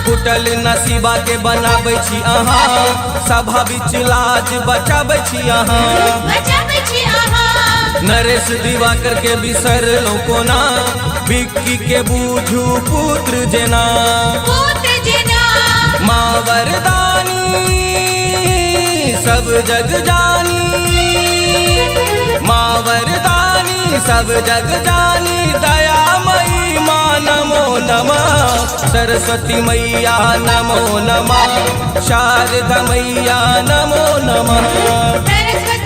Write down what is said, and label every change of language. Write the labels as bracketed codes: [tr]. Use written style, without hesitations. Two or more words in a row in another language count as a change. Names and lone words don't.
[mai] फुटल नसीबा के बनाबै छी अहाँ, सभा बीच लाज बचाबै छी अहाँ। बचाबै छी अहाँ। नरेश दिवाकर के बिसरलो कोना, बिक्की के बूझू पुत्र जेना। पुत्र जेना। माँ वरदानी सब जग जानी, माँ वरदानी सब जग जानी, दयामयी माँ [sa] नमो नमः। [mai] सरस्वती मैया [sa] नमो नमः, [mai] शारदा मैया [sa] नमो नमः।